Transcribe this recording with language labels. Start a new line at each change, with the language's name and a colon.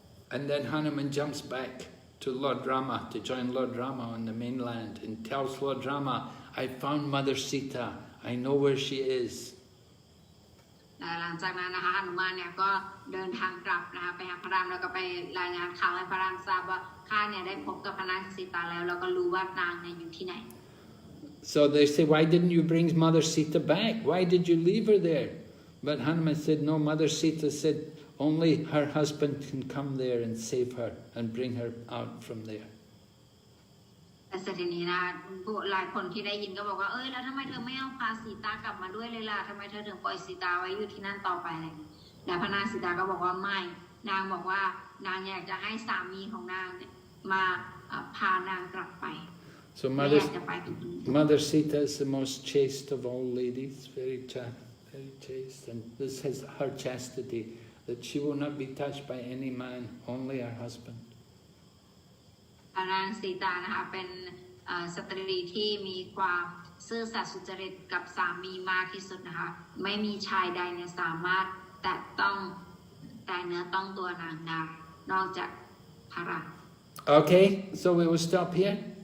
English: And then Hanuman jumps back to Lord Rama to join Lord Rama on the mainland and tells Lord Rama, I found Mother Sita, I know where she is.
Thai: หลังจากนั้นนะคะหนุมานเนี่ยก็เดินทางกลับนะคะไปหาพระรามแล้วก็ไปรายงานข่าวให้พระรามทราบว่าข้าเนี่ยได้พบกับพระนางสีตาแล้วก็รู้ว่านางเนี่ยอยู่ที่ไหน
English: So they say, why didn't you bring Mother Sita back? Why did you leave her there? But Hanuman said, no, Mother Sita said, only her husband can come there and save her and bring her out from there.
Thai: แต่เสร็จทีนี้นะหลายคนที่ได้ยินก็บอกว่าแล้วทำไมเธอไม่เอาพาสีตากลับมาด้วยเลยล่ะทำไมเธอถึงปล่อยสีตาไว้อยู่ที่นั่นต่อไปเลยแต่พระนางสีตาก็บอกว่าไม่นางบอกว่านางอยากจะให้สามีของนางเนี่ยมาพานางกลับไป
English: So Mother Sita is the most chaste of all ladies, very chaste, and this is her chastity, that she will not be touched by any man, only her husband.
Thai: พระนางสีตานะคะเป็นสตรีที่มีความซื่อสัตย์สุจริตกับสามีมากที่สุดนะคะไม่มีชายใดเนี่ยสามารถแตะเนื้อต้องตัวนางได้นอกจากพระราช
English: Okay, so we will stop here.